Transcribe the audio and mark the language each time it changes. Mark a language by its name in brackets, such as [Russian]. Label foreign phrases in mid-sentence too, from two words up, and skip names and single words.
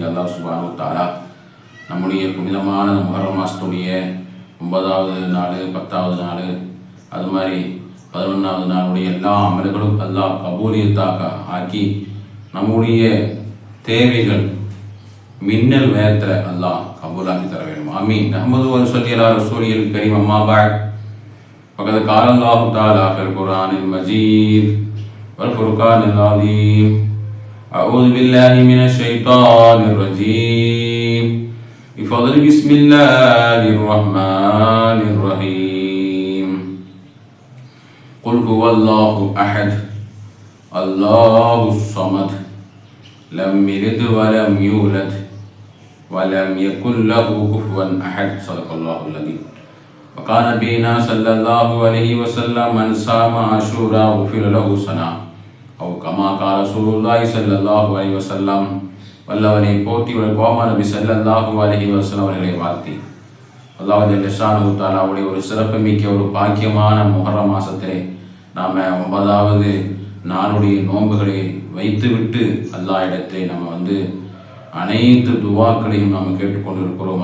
[Tamil] அல்லாஹ் [Arabic] سبحانه وتعالى [Tamil] நம்முடைய புனிதமான முஹர்ரம் மாதத்துடைய 9வது நாள், 10வது நாள், அது மாதிரி 11வது நாளுடைய எல்லா அமல்களும் அல்லாஹ் கபூலியத்தாக ஆக்கி நம்முடைய தேவைகள் மின்னல் வேகத்தில் அல்லாஹ் கபூலாக்கி தர வேண்டும். [Arabic] آمين. نحمد ونصلي على رسوله الكريم. أما بعد. فقد قال الله تعالى في القرآن المجيد والفرقان العظيم: أعوذ بالله من الشيطان الرجيم بفضل بسم الله الرحمن الرحيم قل هو الله أحد الله الصمد لم يلد ولم يولد ولم يكن له كفوا أحد. صدق الله العظيم. وقال نبينا صلى الله عليه وسلم: من صام عاشوراء غفر له سنة أو كما قال رسول الله صلى الله عليه وسلم. [Tamil] வல்லவனை போற்றி கோமா நபி [Arabic] صلى الله عليه وسلم [Tamil] அவர்களை வாழ்த்தி அல்லாஹ் ஜல்லஷானஹு தஆலாவுடைய ஒரு சிறப்புமிக்க ஒரு பாக்கியமான முஹர்ரம் மாதத்திலே நாம் 9வது நாளுடைய நோன்புகளை வைத்துவிட்டு அல்லாஹ் இடத்தை நம்ம அனைத்து துவாக்களையும் நாம் கேட்டுக்கொண்டிருக்கிறோம்.